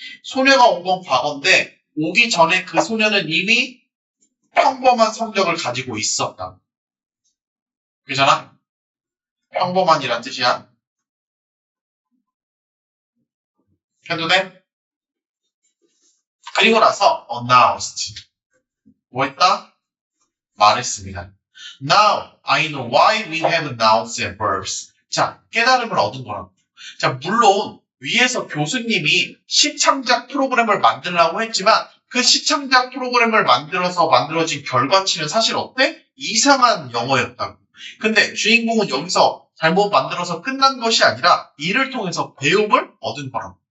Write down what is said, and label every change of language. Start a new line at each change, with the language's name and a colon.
Korean: 소녀가 온 건 과거인데 오기 전에 그 소녀는 이미 평범한 성적을 가지고 있었다. 그잖아? 평범한이란 뜻이야. 해도 돼? 그리고 나서 announced. 뭐 했다? 말했습니다.
English: Now, I know why we have nouns and verbs.
Korean: 자, 깨달음을 얻은 거라고. 자, 물론 위에서 교수님이 시창작 프로그램을 만들라고 했지만 그 시창작 프로그램을 만들어진 결과치는 사실 어때? 이상한 영어였다고. 근데 주인공은 여기서 잘못 만들어서 끝난 것이 아니라 이를 통해서 배움을 얻은 거라고.